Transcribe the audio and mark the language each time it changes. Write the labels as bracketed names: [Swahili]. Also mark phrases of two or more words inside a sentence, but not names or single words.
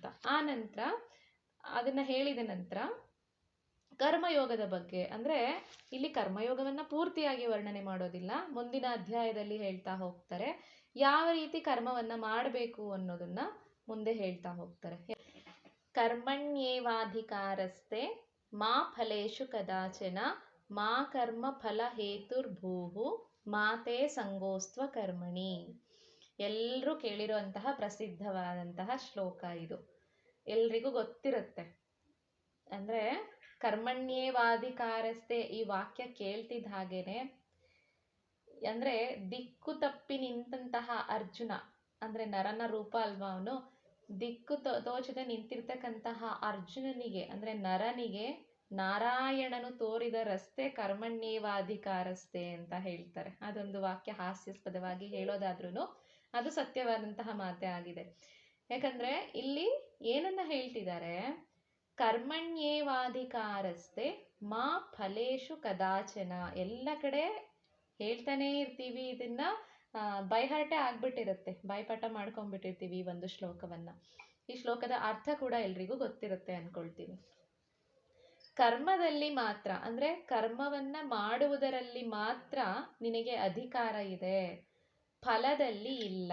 [Kannada] ಆ ನಂತರ ಅದನ್ನ ಹೇಳಿದ ನಂತರ ಕರ್ಮಯೋಗದ ಬಗ್ಗೆ, ಅಂದ್ರೆ ಇಲ್ಲಿ ಕರ್ಮಯೋಗವನ್ನ ಪೂರ್ತಿಯಾಗಿ ವರ್ಣನೆ ಮಾಡೋದಿಲ್ಲ, ಮುಂದಿನ ಅಧ್ಯಾಯದಲ್ಲಿ ಹೇಳ್ತಾ ಹೋಗ್ತಾರೆ ಯಾವ ರೀತಿ ಕರ್ಮವನ್ನ ಮಾಡಬೇಕು ಅನ್ನೋದನ್ನ ಮುಂದೆ ಹೇಳ್ತಾ ಹೋಗ್ತಾರೆ. [Sanskrit] ಕರ್ಮಣ್ಯೇವಾಧಿಕಾರಸ್ತೆ ಮಾ ಫಲೇಶು ಕದಾಚನ ಮಾ ಕರ್ಮ ಫಲ ಹೇತುರ್ಭೂಹು ಮಾತೆ ಸಂಗೋಸ್ತ್ವ ಕರ್ಮಣಿ. [Kannada] ಎಲ್ಲರೂ ಕೇಳಿರುವಂತಹ ಪ್ರಸಿದ್ಧವಾದಂತಹ ಶ್ಲೋಕ ಇದು, ಎಲ್ರಿಗೂ ಗೊತ್ತಿರುತ್ತೆ. ಅಂದ್ರೆ ಕರ್ಮಣ್ಯೇವಾಧಿಕಾರಸ್ತೆ ಈ ವಾಕ್ಯ ಕೇಳ್ತಿದ್ದ ಹಾಗೇನೆ, ಅಂದ್ರೆ ದಿಕ್ಕು ತಪ್ಪಿ ನಿಂತಹ ಅರ್ಜುನ, ಅಂದ್ರೆ ನರನ ರೂಪ ಅಲ್ವಾ ಅವನು, ದಿಕ್ಕು ತೋಚದೆ ನಿಂತಿರ್ತಕ್ಕಂತಹ ಅರ್ಜುನನಿಗೆ ಅಂದ್ರೆ ನರನಿಗೆ ನಾರಾಯಣನು ತೋರಿದ ರಸ್ತೆ ಕರ್ಮಣ್ಯೇವಾಧಿಕಾರಸ್ತೆ ಅಂತ ಹೇಳ್ತಾರೆ. ಅದೊಂದು ವಾಕ್ಯ ಹಾಸ್ಯಾಸ್ಪದವಾಗಿ ಹೇಳೋದಾದ್ರೂ ಅದು ಸತ್ಯವಾದಂತಹ ಮಾತೇ ಆಗಿದೆ. ಯಾಕಂದ್ರೆ ಇಲ್ಲಿ ಏನನ್ನ ಹೇಳ್ತಿದ್ದಾರೆ, [Sanskrit] ಕರ್ಮಣ್ಯೇವಾಧಿಕಾರಸ್ತೆ ಮಾ ಫಲೇಶು ಕದಾಚನ. [Kannada] ಎಲ್ಲ ಕಡೆ ಹೇಳ್ತಾನೆ ಇರ್ತೀವಿ, ಇದನ್ನ ಬೈಹರ್ಟೆ ಆಗ್ಬಿಟ್ಟಿರುತ್ತೆ, ಬಾಯ್ಪಾಠ ಮಾಡ್ಕೊಂಡ್ಬಿಟ್ಟಿರ್ತೀವಿ ಈ ಒಂದು ಶ್ಲೋಕವನ್ನ. ಈ ಶ್ಲೋಕದ ಅರ್ಥ ಕೂಡ ಎಲ್ರಿಗೂ ಗೊತ್ತಿರುತ್ತೆ ಅನ್ಕೊಳ್ತೀನಿ. ಕರ್ಮದಲ್ಲಿ ಮಾತ್ರ ಅಂದ್ರೆ ಕರ್ಮವನ್ನ ಮಾಡುವುದರಲ್ಲಿ ಮಾತ್ರ ನಿನಗೆ ಅಧಿಕಾರ ಇದೆ, ಫಲದಲ್ಲಿ ಇಲ್ಲ.